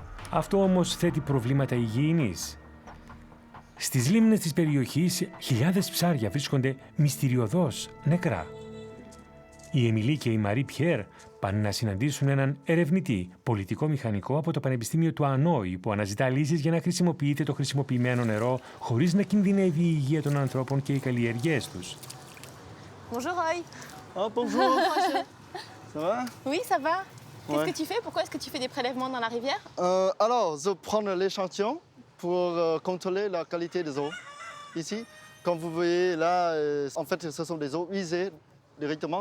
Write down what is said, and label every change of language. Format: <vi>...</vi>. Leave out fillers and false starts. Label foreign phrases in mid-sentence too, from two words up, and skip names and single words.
<el>Αυτό όμως θέτει προβλήματα υγιεινής. Στις λίμνες της περιοχής, χιλιάδες ψάρια βρίσκονται μυστηριωδώς νεκρά. Η Εμιλή και η Μαρί Πιέρ πάνε να συναντήσουν έναν ερευνητή, πολιτικό μηχανικό από το Πανεπιστήμιο του Ανόη, που αναζητά λύσεις για να χρησιμοποιείται το χρησιμοποιημένο νερό χωρίς να κινδυνεύει η υγεία των ανθρώπων και οι καλλιεργίες τους.</el> <fr>Bonjour Roy. Oh, bonjour. Ça va? Oui, ça va. Qu'est-ce Ouais. que tu fais? Pourquoi est-ce que tu fais des prélèvements dans la rivière? Alors, je prends l'échantillon pour contrôler la qualité des eaux. Ici, comme vous voyez là, en fait, ce sont des eaux usées directement.</fr>